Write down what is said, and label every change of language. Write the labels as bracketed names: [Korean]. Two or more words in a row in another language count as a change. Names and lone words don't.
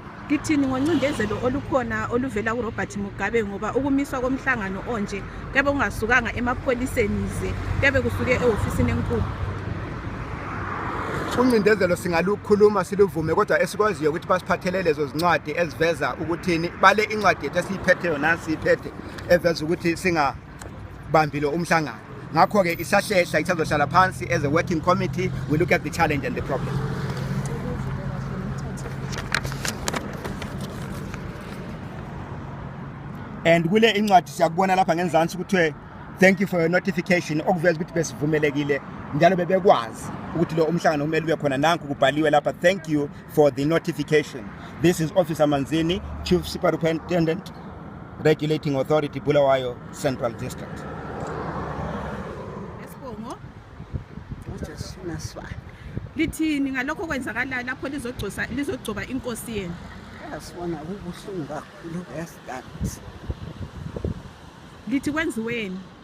[North Ndebele] Lithini ngoncindezelo olukhona oluvela kuRobert Mugabe ngoba ukumiswa komhlangano onje kebe ungasukanga emapholiseni ze kebe kusuke ehofisini enkulu? Uncindezelo singalukhuluma siluvume, kodwa esikwaziyo ukuthi basiphathele lezo zincwadi eziveza ukuthini bale incwadi yethu esiyiphetheyo nansi iphethe eveza ukuthi singabambile umhlangano. Ngakho ke isahlehla isazohlala phansi [English] as a working committee, we look at the challenge and the problem. [North Ndebele] And kule incwadi siyakubona lapha ngenzansi ukuthi [English] thank you for your notification, [North Ndebele] okuveza ukuthi besivumelekile njalo bebekwazi ukuthi lo umhlangano kumele ube khona. Nanku kubhaliwe lapha, [English] thank you for the notification. This is Officer Manzini, Chief Superintendent, Regulating Authority, Bulawayo Central District. [North Ndebele] Esibongo? Lithini ngalokho kwenzakala lapho lizogcoba inkosi yenu? Yasibona kubuhlungu kakhulu esithathu. Lithi kwenziweni?